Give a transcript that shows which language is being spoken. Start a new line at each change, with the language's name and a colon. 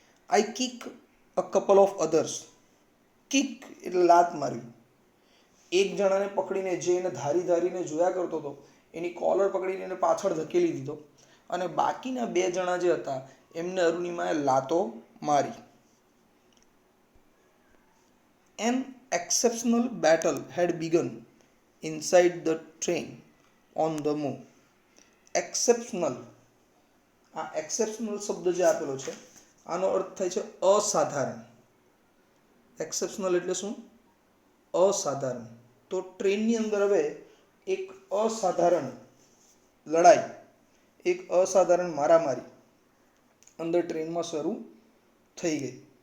English: I kick a couple of others.
Gujarati: Kick એટલે લાત મારી. એક જણાને પકડીને, જે એને ધારીને જોયા કરતો હતો, એની કોલર પકડીને એને પાછળ ધકેલી દીધો, અને બાકીના 2 જણા જે હતા એમને અરુણિમાએ લાતો મારી.
English: An exceptional battle had begun inside the train on the move.
Gujarati: Exceptional, આ એક્સેપ્શનલ શબ્દ જે આપેલો છે આનો અર્થ થાય છે અસાધારણ. એક્સેપ્શનલ એટલે શું? અસાધારણ. તો ટ્રેનની અંદર હવે એક અસાધારણ લડાઈ, એક અસાધારણ મારામારી અંદર ટ્રેનમાં શરૂ થઈ ગઈ.